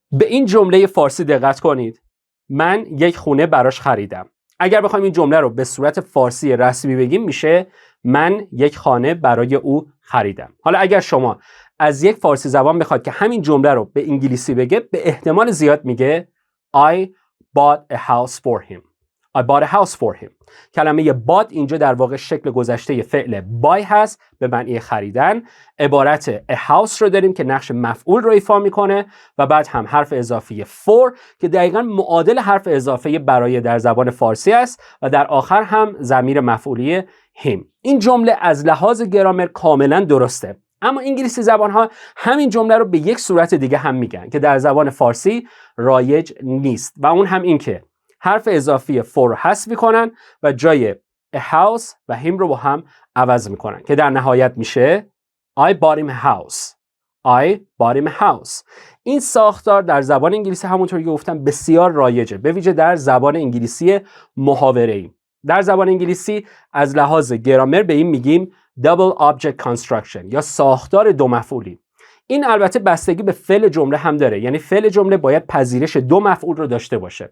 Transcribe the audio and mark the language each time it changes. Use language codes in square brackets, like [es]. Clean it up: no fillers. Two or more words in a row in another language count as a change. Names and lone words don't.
[fa] به این جمله فارسی دقت کنید. من یک خونه براش خریدم. اگر بخوایم این جمله رو به صورت فارسی رسمی بگیم میشه من یک خانه برای او خریدم. حالا اگر شما از یک فارسی زبان بخواد که همین جمله رو به انگلیسی بگه، به احتمال زیاد میگه [en] I bought a house for him. I bought a house for him. [fa] کلمه bought اینجا در واقع شکل گذشته فعل buy هست به معنی خریدن. عبارت [en] a house [fa] رو داریم که نقش مفعول رو ایفا میکنه و بعد هم حرف اضافی for که دقیقاً معادل حرف اضافه برای در زبان فارسی است و در آخر هم ضمیر مفعولی him. این جمله از لحاظ گرامر کاملا درسته. اما انگلیسی زبان ها همین جمله رو به یک صورت دیگه هم میگن که در زبان فارسی رایج نیست و اون هم این که حرف اضافی for رو حذف میکنن و جای [en] a house [fa] و him رو با هم عوض میکنن که در نهایت میشه [en] I bought him a house. I bought him a house. [fa] این ساختار در زبان انگلیسی همونطوری که گفتم بسیار رایجه، به ویژه در زبان انگلیسی محاوره‌ای. در زبان انگلیسی از لحاظ گرامر به این میگیم [en] double object construction [fa] یا ساختار دو مفعولی. این البته بستگی به فعل جمله هم داره، یعنی فعل جمله باید پذیرش دو مفعول رو داشته باشه.